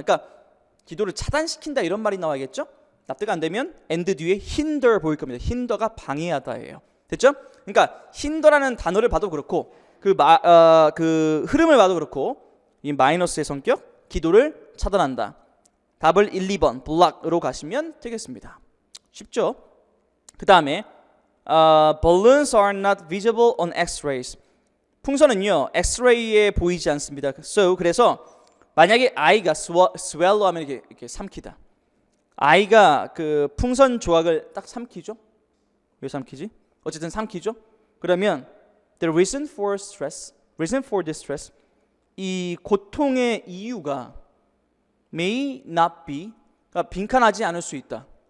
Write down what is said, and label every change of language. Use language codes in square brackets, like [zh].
[ko] 그러니까 기도를 차단시킨다 이런 말이 나와야겠죠? 납득 안 되면 and 뒤에 hinder 보일 겁니다. hinder가 방해하다예요. 됐죠? 그러니까 hinder라는 단어를 봐도 그렇고 그 흐름을 봐도 그렇고 이 마이너스의 성격, 기도를 차단한다. 답을 1, 2번 block으로 가시면 되겠습니다. 쉽죠? [en] 그 다음에 balloons are not visible on X-rays. [ko] 풍선은요 X-ray에 보이지 않습니다. So 그래서 만약에 아이가 swallow 하면 이렇게 삼키다. 아이가 그 풍선 조각을 딱 삼키죠. 왜 삼키지? 어쨌든 삼키죠. 그러면 [en] the reason for distress, [ko] 이 고통의 이유가 [en] may not be, [ko] 그러니까 빈칸하지 않을 수 있다.